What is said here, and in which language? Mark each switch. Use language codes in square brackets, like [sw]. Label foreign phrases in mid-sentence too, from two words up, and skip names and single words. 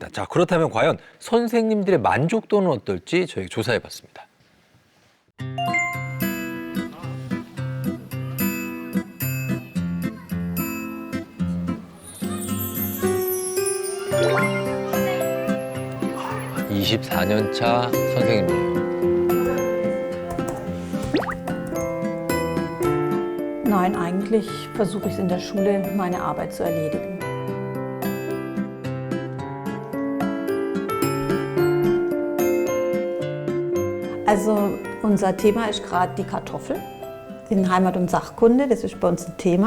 [ko] 자, 그렇다면 과연 선생님들의 만족도는 어떨지 저희가 조사해봤습니다. 아, 24년 차 선생님이에요. [de] Nein, eigentlich versuche ich es in der Schule, meine Arbeit zu erledigen. Also unser Thema ist gerade die Kartoffel in Heimat- und Sachkunde, das ist bei uns ein Thema.